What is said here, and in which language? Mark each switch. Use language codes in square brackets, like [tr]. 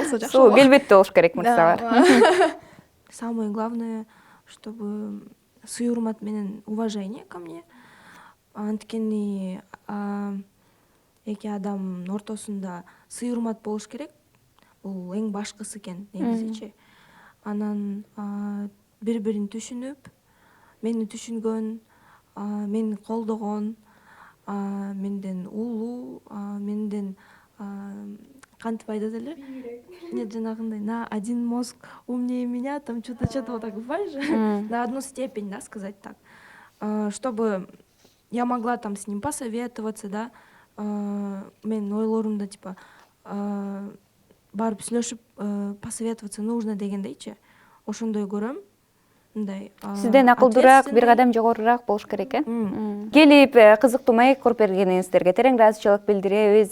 [ky] Суу келбетте болуш керек мырзалар. [ru] Самое главное, чтобы [ky] сый урмат менен [ru] уважение ко мне. [ky] Анткени эки адамдын ортосунда сый урмат болуш керек. Бул эң башкысы экен негизичи. Анан бири-бирин түшүнүп, мени түшүнгөн, мени колдогон, менден улуу, менден кантип айтат эле? [ru] Нет, жанагындай на один мозг умнее меня, там что-то вот так, понимаешь? На одну степень, да, сказать так. Чтобы я могла там с ним посоветоваться, да, [ky] мен ойлорумда типа барып сүйлөшүп [ru] посоветоваться нужно дегендейчи. [ky] Ошондой көрөм. Мындай. Сизден акылдуураак, бир кадам жогорураак болуш керек, э? Келип кызыктуу маек куруп бергениңиздерге терең ыраазычылык билдиребиз.